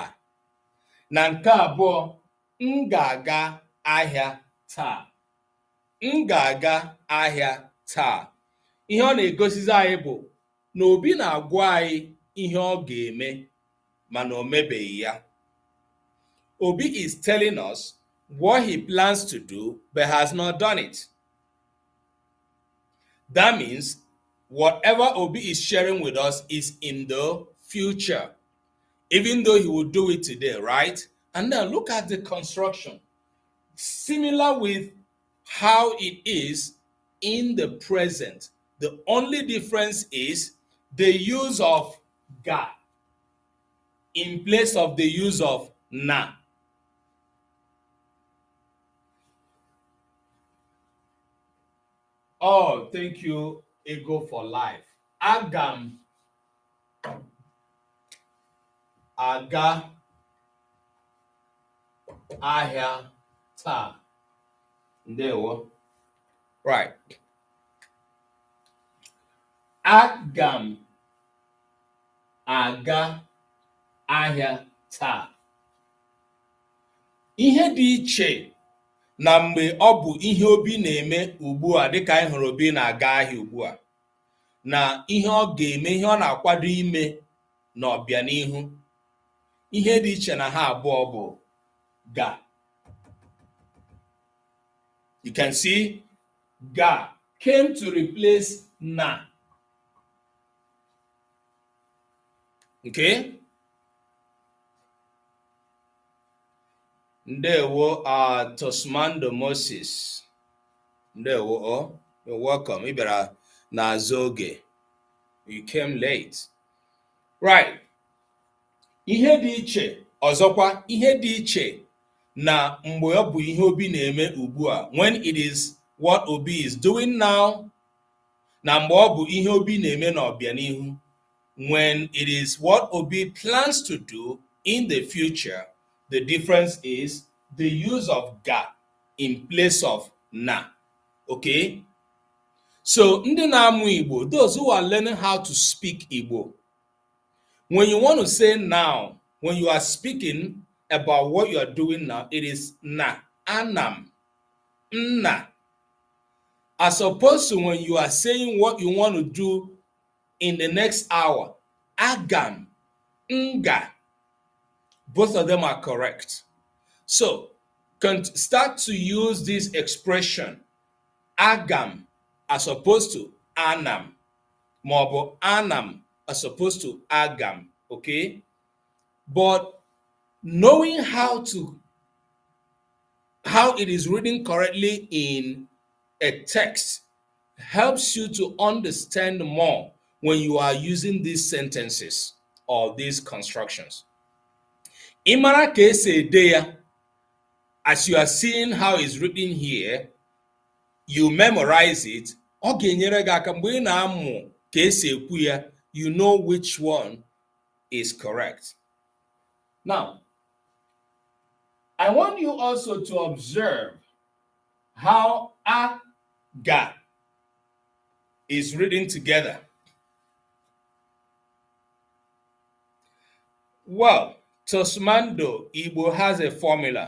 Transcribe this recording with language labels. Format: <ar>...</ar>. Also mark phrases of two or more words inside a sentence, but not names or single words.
<ig>Na nke abụọ, m ga-aga ahịa taa. M ga-aga ahịa taa. Ihe ọ na-egosizi anyị bụ na Obi na-agwa anyị ihe ọ ga-eme mana o mebeghị ya.</ig> <en>Obi is telling us what he plans to do but has not done it. That means whatever Obi is sharing with us is in the future, even though he will do it today, right? And now look at the construction. Similar with how it is in the present. The only difference is the use of ga in place of the use of na. Oh, thank you, Ego for life.</en> <ig>Agam aga ahịa taa. Ndewo. Right. Agam aga ahịa taa. Ihe dị iche na mgbe ọ bụ ihe Obi na-eme ugbu a, dịka anyị hụrụ Obi na-aga ahịa ugbu a, na ihe ọ ga-eme, ihe ọ na-akwado ime n'ọbịanihu. Ihe dị iche na ha abụọ bụ ga.</ig> <en>You can see ga came to replace na. Okay?</en> <ig>Ndewo Tosmando Moses. Ndewo,</ig> <en>you're welcome.</en> <ig>Ị bịara n'azụ oge.</ig> <en>You came late. Right.</en> <ig>Ihe dị iche, ọzọkwa, ihe dị iche na mgbe ọ bụ ihe Obi na-eme ugbu a,</ig> <en>when it is what Obi is doing now,</en> <ig>na mgbe ọ bụ ihe Obi na-eme n'ọbịanihu,</ig> <en>when it is what Obi plans to do in the future, the difference is the use of ga in place of na. Okay?</en> <ig>So, ndị na-amụ Igbo,</ig> <en>those who are learning how to speak Igbo, when you want to say now, when you are speaking about what you are doing now, it is</en> <ig>na, anam, nna.</ig> <en>As opposed to when you are saying what you want to do in the next hour,</en> <ig>agam, nga.</ig> <en>Both of them are correct. So, start to use this expression, agam, as opposed to anam.</en> <ig>Mobo anam,</ig> <en>as opposed to agam. Okay? But knowing how it is written correctly in a text helps you to understand more when you are using these sentences or these constructions.</en> <ig>Imara ka esi ede ya,</ig> <en>as you are seeing how it's written here, you memorize it.</en> <ig>Ọ ga-enyere gị aka mgbe ị na-amụ ka esi ekwu ya,</ig> <en>you know which one is correct. Now, I want you also to observe how aga is written together. Well, Tosmando Igbo has a formula.</en>